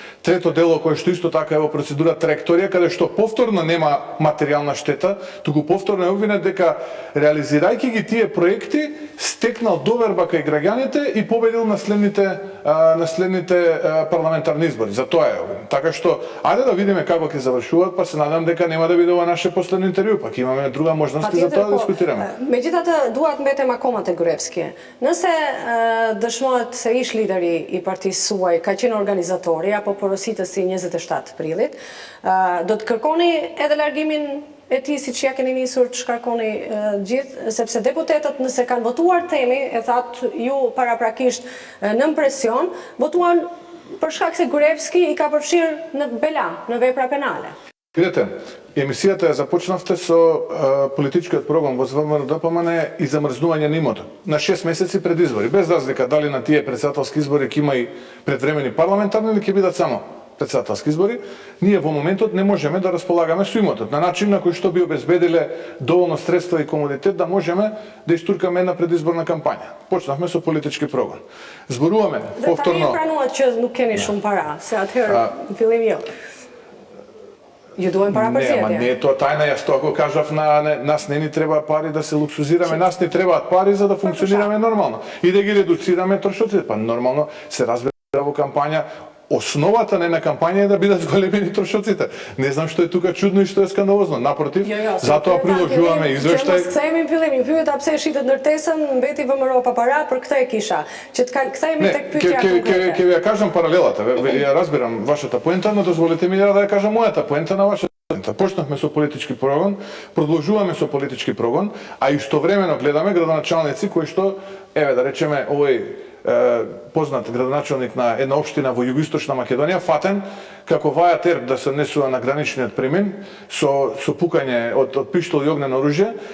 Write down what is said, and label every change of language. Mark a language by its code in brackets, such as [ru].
[mk] Трето дело кое што исто така е во процедура траекторија, каде што повторно нема материјална штета, туку повторно е обвинет дека реализирајќи ги тие проекти стекнал доверба кај граѓаните и победил на следните парламентарни избори. За тоа е обвинет. Така што ајде да видиме како ќе завршуваат, па се надам дека нема да биде ова наше последно интервју, пак имаме друга можности за тоа да дискутираме. [sq] Megjithatë, dua të mbetem akoma te Gruevski. Nëse dëshmohet se ish lideri I partisë suaj ka qenë organizatori apo porositësi 27 prillit, do të kërkoni edhe largimin e tij siç ja keni nisur të shkarkoni gjithë, sepse deputetët nëse kanë votuar themi, e thatë ju paraprakisht nën presion, votuan për shkak se Gruevski I ka përfshirë në bela, në vepra penale. [mk] Видете, емисијата ја започнавте со политичкиот програм во ВМРО ДПМН и замрзнување на имотот на 6 месеци пред избори, без разлика дали на тие председателски избори ќе има и предвремени парламентарни или ќе бидат само председателски избори. Ние во моментот не можеме да располагаме со имотот на начин на кој што би обезбедиле доволно средства и комодитет да можеме да истуркаме една предизборна кампања. Почнавме со политички програм. Зборуваме повторно. [sq] Dhe tani pranuat që nuk keni shumë para, se atëherë në fillim jo. Ju duhen para përgjigje. [mk] Не е тоа тајна, јас тоа го кажав нас не ни треба пари да се луксузираме, нас ни требаат пари за да функционираме нормално и да ги редуцираме трошоците. Па нормално се разбира во кампања основата на една кампања е да бидат зголемени трошоците. Не знам што е тука чудно и што е скандалозно. Напротив, затоа приложуваме извештај. [sq] Кthehemi fillim, ju pyeta pse e shitët ndërtesën, mbeti VMRO pa para, për këtë e kisha. Që të kthehemi tek pyetja konkrete. [mk] Ќе ви ја кажам паралелата. Ја разбирам вашата поента, но дозволете ми да ја кажам мојата поента на вашата поента. Почнавме со политички прогон, продолжуваме со политички прогон, а истовремено гледаме градоначалници кои што, еве да речеме, овој познат градоначалник на една општина во југоисточна Македонија, фатен како ваја терп да се однесува на граничниот премин со пукање од пиштол и огнено оружје